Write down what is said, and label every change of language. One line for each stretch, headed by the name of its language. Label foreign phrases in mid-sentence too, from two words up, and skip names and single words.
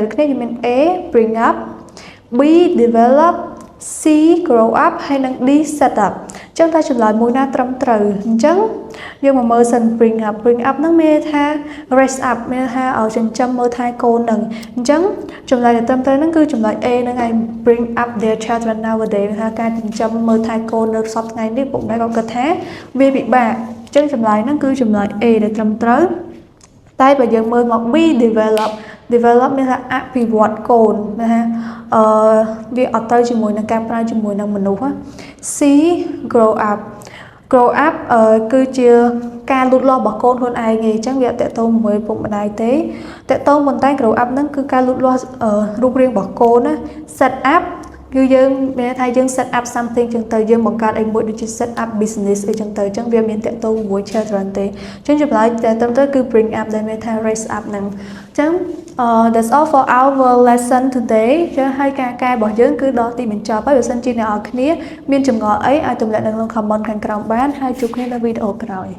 Khmer: ដូចគ្នាយើងមាន
English: A bring up B develop C grow up
Khmer: ហើយនិង
English: D set up
Khmer: អញ្ចឹងតែចម្លើយមួយណាត្រឹមត្រូវអញ្ចឹងយើងមក មើលសិន
English: bring up
Khmer: ហ្នឹងមានថា
English: raise up
Khmer: មានថាចិញ្ចឹមមើលថែកូននឹងអញ្ចឹងចម្លើយដែលត្រឹមត្រូវហ្នឹងគឺចម្លើយ A ហ្នឹងហើយ
English: bring up their children nowadays
Khmer: ថាការចិញ្ចឹមមើលថែកូននៅសប្តាហ៍ថ្ងៃនេះពុកម្ដាយក៏គិតថាវាពិបាកអញ្ចឹងចម្លើយហ្នឹងគឺចម្លើយ A ដែលត្រឹមត្រូវតែបើយើងមើលមក
English: B develop
Khmer: មានថាអភិវឌ្ឍកូនណាវាអត់ទៅជាមួយនឹងការប្រើជាមួយនឹងមនុស្ស
English: C grow up
Khmer: គឺជាការលូតលាស់របស់កូនខ្លួនឯងឯងអញ្ចឹងវាអត់តកតងជាមួយពុកម្ដាយទេតកតងប៉ុន្តែ
English: grow up
Khmer: ហ្នឹងគឺ ការលូតលាស់រូបរាងរបស់កូនណា
English: set up
Khmer: គឺយើងមានថាយើង
English: set up something
Khmer: ចឹងទៅយើងបង្កើតអីមួយដូចជា
English: set up business
Khmer: អីចឹងទៅអញ្ចឹងវាមានតកតងជាមួយ children ទេអញ្ចឹងចម្លើយតែត្រឹមត្រូវគឺ
English: bring up
Khmer: ដែលមានថា
English: raise up
Khmer: ហ្នឹងអញ្ចឹង
English: that's all for our lesson today
Khmer: ចឹងហើយការកែរបស់យើងគឺដល់ទីបញ្ចប់ហើយបើសិនជាអ្នកនរគ្នាមានចម្ងល់អីអាចទម្លាក់នៅក្នុង comment ខាងក្រោមបានហើយជួបគ្នានៅវីដេអូក្រោយ